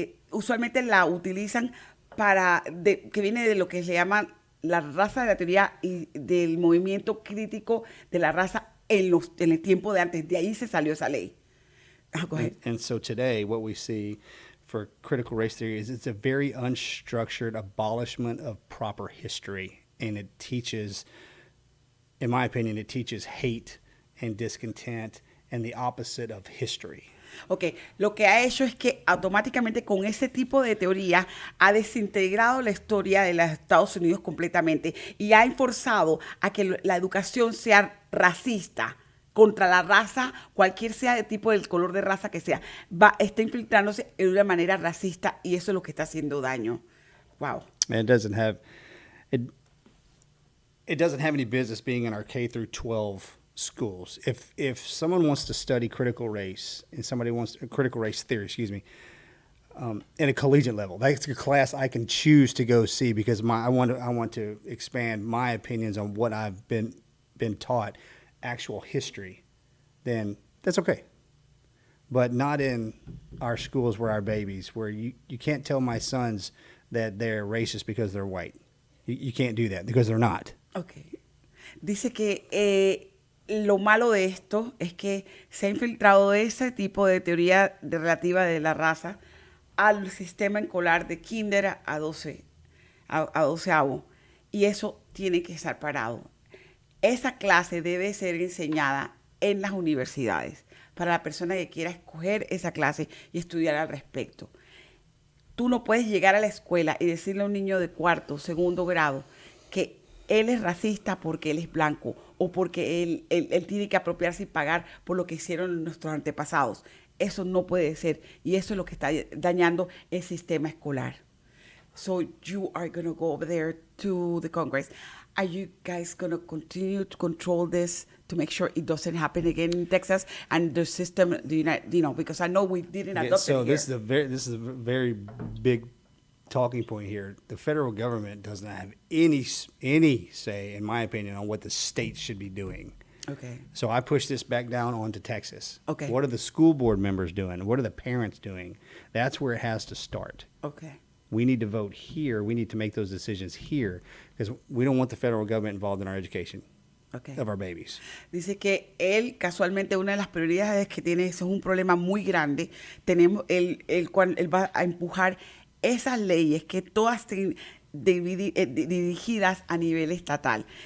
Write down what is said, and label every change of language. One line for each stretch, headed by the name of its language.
Spanish: Usualmente la utilizan que viene de lo que se llama la raza de la teoría y del movimiento crítico de la raza en el tiempo de antes. De ahí se salió esa ley.
English: Go ahead. And so today what we see for critical race theory is it's a very unstructured abolishment of proper history. And it teaches, in my opinion, it teaches hate and discontent and the opposite of history.
Spanish: Ok, lo que ha hecho es que automáticamente con ese tipo de teoría ha desintegrado la historia de los Estados Unidos completamente y ha forzado a que la educación sea racista contra la raza, cualquier sea el tipo del color de raza que sea, está infiltrándose de una manera racista y eso es lo que está haciendo daño. Wow.
English: And it doesn't have... it doesn't have any business being in our K through 12 schools. If someone wants to study critical race and somebody wants critical race theory, in a collegiate level, that's a class I can choose to go see because I want to expand my opinions on what I've been taught, actual history. Then that's okay. But not in our schools where our babies, where you can't tell my sons that they're racist because they're white. You can't do that because they're not. Okay.
Spanish: Dice que lo malo de esto es que se ha infiltrado ese tipo de teoría relativa de la raza al sistema escolar de kinder a 12avo. Y eso tiene que estar parado. Esa clase debe ser enseñada en las universidades para la persona que quiera escoger esa clase y estudiar al respecto. Tú no puedes llegar a la escuela y decirle a un niño de cuarto, segundo grado, que él es racista porque él es blanco o porque él tiene que apropiarse y pagar por lo que hicieron nuestros antepasados. Eso no puede ser y eso es lo que está dañando el sistema escolar.
English: So you are going to go over there to the Congress. Are you guys going to continue to control this to make sure it doesn't happen again in Texas and the system, because I know we didn't adopt it here. This is a very big talking point here. The federal government does not have any say, in my opinion, on what the states should be doing. Okay. So I push this back down onto Texas. Okay. What are the school board members doing? What are the parents doing? That's where it has to start. Okay. We need to vote here. We need to make those decisions here because we don't want the federal government involved in our education of our babies.
Spanish: Dice que él, casualmente, una de las prioridades que tiene, eso es un problema muy grande. Él va a empujar esas leyes que todas estén dirigidas a nivel estatal.